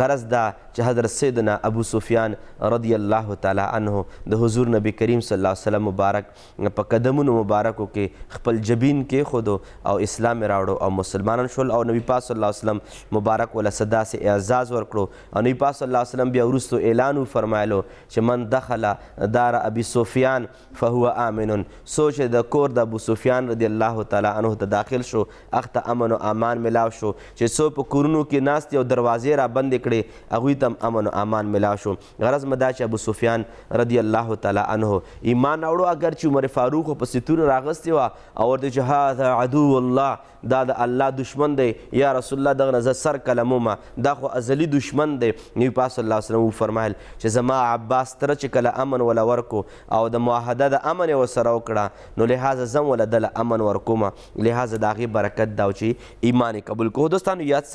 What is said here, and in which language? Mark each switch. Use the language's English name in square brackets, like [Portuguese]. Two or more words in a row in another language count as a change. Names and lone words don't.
[Pashto] غرض دا چې حضرت سیدنا ابو سفیان [Arabic] رضی الله تعالی عنه [Pashto] د حضور نبی کریم [Arabic] صلی الله علیه وسلم [Pashto] مبارک په قدمونو مبارکو کې خپل جبین کېښودو او اسلام یې راوړو او مسلمانان شول. او نبی پاک [Arabic] صلی الله علیه وسلم [Pashto] مبارک وله څه داسې اعزاز ورکړو او نبی پاک [Arabic] صلی الله علیه وسلم [Pashto] بیا وروستو اعلان وفرمایلو چې [Arabic] من دخل دار ابي سفیان فهو آمن، [Pashto] څوک چې د کور د ابو سفیان [Arabic] رضی الله تعالی عنه [Pashto] ته داخل شو هغه ته امن و امان ملاو شو. چې څوک په کورونو کې ناست او دروازې را بندې کړې هغوی ته هم امن و امان ملاو شو. غرض مې دا چې ابو سفیان [Arabic] رضی الله تعالی عنه [Pashto] ایمان راوړو، اگر چې عمر فاروق په ستون راغستې وه او ورته چې [Arabic] هذا عدو الله، [Pashto] دا د الله دشمن دی، [Arabic] یا رسول الله [Pashto] دغه نه زه سر کلمومه، دا خو ازلي دشمن دی. نبي پاک [Arabic] صلی الله علیه وسلم [Pashto] وفرمایل چې زما عباس تره چې کله امن وله ورکو او د معاهده د امن یې ورسره وکړه نو لهذا زه هم وله دله امن ورکومه، لهذا د هغې برکت دا چې ایمان یې قبول کړو.